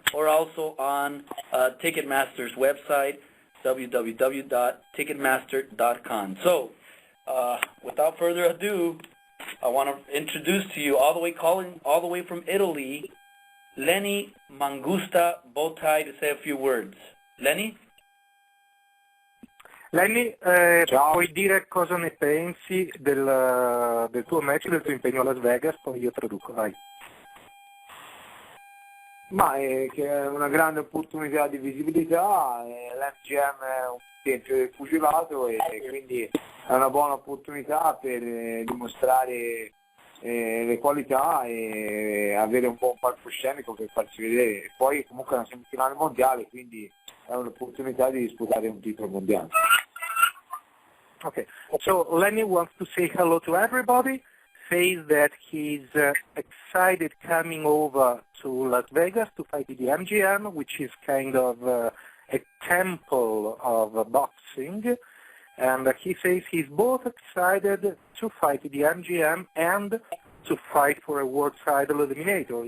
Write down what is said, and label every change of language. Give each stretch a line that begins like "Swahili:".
English: or also on Ticketmaster's website, www.ticketmaster.com. So, without further ado, I want to introduce to you, calling all the way from Italy, Lenny Mangusta Bowtie, to say a few words. Lenny?
Italian: Lenny, puoi dire cosa ne pensi del tuo match, del tuo impegno a Las Vegas, poi io traduco, vai. Ma che è una grande opportunità di visibilità, l'MGM è un tempio del pugilato e quindi è una buona opportunità per dimostrare le qualità e avere un buon palcoscenico per farsi vedere. Poi comunque è una semifinale mondiale, quindi è un'opportunità di disputare un titolo mondiale.
English: Okay, so Lenny wants to say hello to everybody, says that he's excited coming over to Las Vegas to fight in the MGM, which is kind of a temple of boxing, and he says he's both excited to fight in the MGM and to fight for a world title eliminator.